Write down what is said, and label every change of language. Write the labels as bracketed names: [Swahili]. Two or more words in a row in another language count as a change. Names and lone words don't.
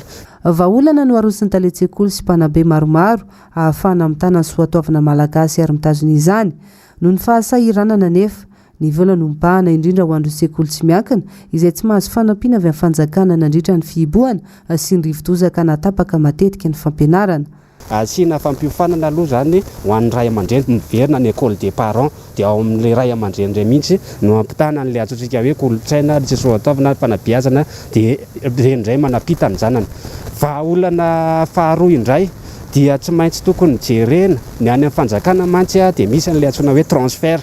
[Malagasy] Vahaolana no arosin'ny talen-tsekoly sy mpanabe maromaro ahafahana mitana ny soatoavana malagasy ary mitazona izany noho ny fahasahiranana nefa ny vola nombahana indrindra ho andro sekoly tsy miankina izay tsy mahazo fanampiana avy amin'ny fanjakana nandritra ny fihibohana sy ny rivodozaka natapaka matetika ny fampianarana. Asiana fampiofanana aloha zany ho an'ny ray aman-dreny miverina ny [French] école des parents [Malagasy] dia ao amin'ilay ray aman-dreny ray mihitsy no ampitana n'ilay atsotsika hoe kolotsaina tsy soa ataovana fanabeazana dia indray manapita ny zanany. Fa olana faharoa indray dia tsy maintsy tokony jerena ny any amin'ny fanjakana mantsy dia misy an'ilay antsoina hoe transfert.